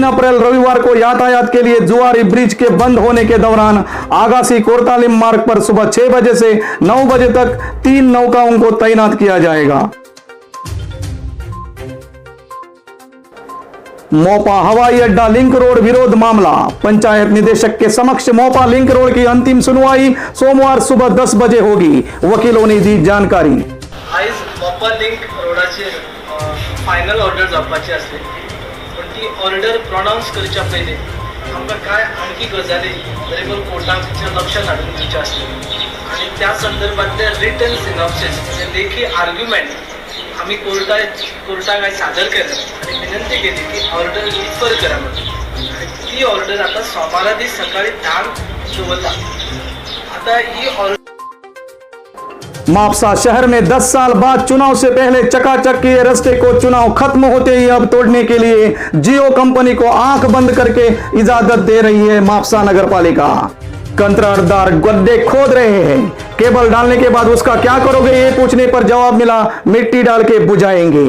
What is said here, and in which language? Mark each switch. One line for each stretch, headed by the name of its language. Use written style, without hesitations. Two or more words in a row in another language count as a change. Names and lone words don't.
Hindi: अप्रैल रविवार को यातायात के लिए जुआरी ब्रिज के बंद होने के दौरान आगासी कोरतालिम मार्ग पर सुबह 6 बजे से 9 बजे तक 3 नौकाओं को तैनात किया जाएगा। मोपा हवाई अड्डा लिंक रोड विरोध मामला, पंचायत निदेशक के समक्ष मोपा लिंक रोड की अंतिम सुनवाई सोमवार सुबह 10 बजे होगी, वकीलों ने दी जानकारी।
Konkani: आज मोपा लिंक रोडाचे
English: final order
Konkani: जावपाची आसली, पण ती
English: order pronounce
Konkani: करच्या पयलीं आमकां कांय आणखी गजाली दरेकून कोर्टाच्या लक्षांत हाडून दिवचे आसले आनी त्या संदर्भातले
English: written synopsis
Konkani: म्हणजे लेखी आर्ग्युमेंट आमी कोर्टाक आज सादर केले आनी विनंती केली की
English: order refer
Konkani: करा म्हणून। आनी ती ऑर्डर आतां सोमारा दीस सकाळी 10 दवरला। आता ही ऑर्डर
Hindi: मापसा शहर में 10 साल बाद चुनाव से पहले चकाचक किए रास्ते को चुनाव खत्म होते ही अब तोड़ने के लिए जियो कंपनी को आंख बंद करके इजाजत दे रही है मापसा नगर पालिका। कंत्राटदार गड्ढे खोद रहे हैं, केबल डालने के बाद उसका क्या करोगे, ये पूछने पर जवाब मिला, मिट्टी डाल के बुझाएंगे।